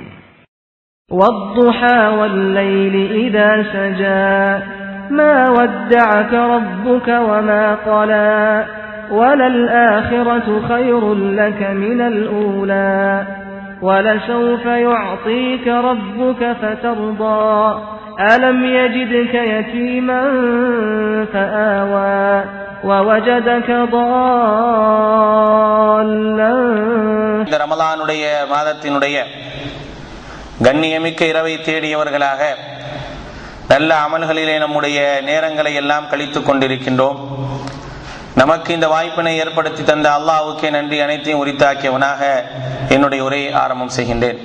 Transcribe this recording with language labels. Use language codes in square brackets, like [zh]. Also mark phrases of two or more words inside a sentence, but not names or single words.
[ar] والضحى والليل إذا سجى ما ودعك ربك وما قلى وللآخرة خير لك من الأولى ولسوف يعطيك ربك فترضى ألم يجدك يتيما فآوى ووجدك ضالا. [ta] இந்த ரமலானுடைய மாதத்தினுடைய கண்ணியமிக்க இரவை தேடியவர்களாக நல்ல அமல்களிலே நம்முடைய நேரங்களை எல்லாம் கழித்துக் கொண்டிருக்கின்றோம். நமக்கு இந்த வாய்ப்பினை ஏற்படுத்தி தந்த அல்லாஹ்வுக்கே நன்றி அனைத்தையும் உரித்தாக்கியவனாக என்னுடைய உரையை ஆரம்பம் செய்கின்றேன்.